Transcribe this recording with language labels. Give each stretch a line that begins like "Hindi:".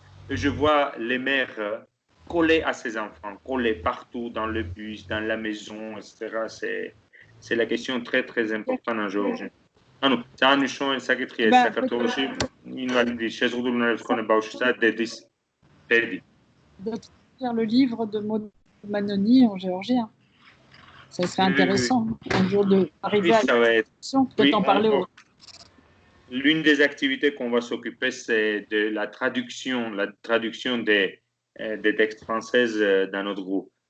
French: Je vois les mères collées à ses enfants, collées partout dans le bus, dans la maison, etc. C'est la question très très importante en Géorgie.
Georgian: ანუ ძალიან მნიშვნელოვანი საკითხია ეს საქართველოში ინვალიდის შეზღუდული უნარების მქონე ბავშვისა და დედის ბედი.
French: Lire le livre de Maud Manoni en géorgien. Ça serait intéressant un jour d'arriver à la discussion, peut-être en parler aux... L'une des activités qu'on va s'occuper, c'est de la traduction des textes françaises dans notre groupe.